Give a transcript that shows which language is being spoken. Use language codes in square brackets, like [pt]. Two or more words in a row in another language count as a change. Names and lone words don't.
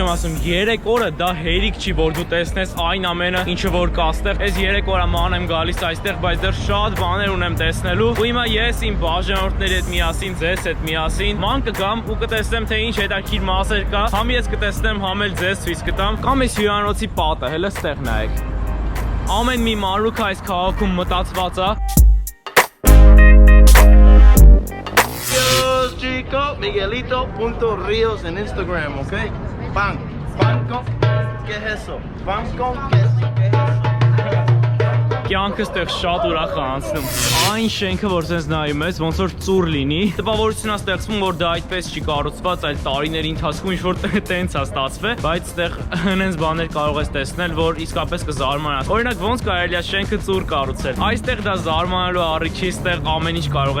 [hy] եմ ասում, 3 օրը դա հերիք չի, որ դու տեսնես այն ամենը, ինչը որ կա այստեղ։ Այս 3 օր ման եմ գալիս այստեղ, բայց դեռ շատ բաներ ունեմ տեսնելու։ Ու հիմա ես իմ բաժանորդների հետ միասին, ձեզ հետ միասին ման կգամ ու կտեսնեմ թե ինչ հետաքրքիր մասեր կա, համ ես կտեսնեմ, համ էլ ձեզ ցույց կտամ, կամ այս հյուրանոցի պատը, հələ ստեղ նայեք։ Ամեն մի մանրուք այս քաղաքում մտածված է։ [es] Chico, Miguelito.Rios en Instagram, ¿ok? Pan con, ¿qué es eso? Pan con queso, ¿qué es eso? [hy] Կյանքը ստեղ շատ ուրախ է անցնում։ Այն շենքը, որ sense նայում ես, ոնց որ ծուռ լինի, տպավորությունն է ստեղծվում, որ դա այդպես չի կառուցված, այլ տարիների ընթացքում ինչ որ տենց է ստացվել, բայց ստեղ հենց բաներ կարող ես տեսնել, որ իսկապես կզարմանաս։ Օրինակ, ոնց կարելի է շենքը ծուռ կառուցել։ Այստեղ դա զարմանալու առիթ չի, ստեղ ամեն ինչ կարող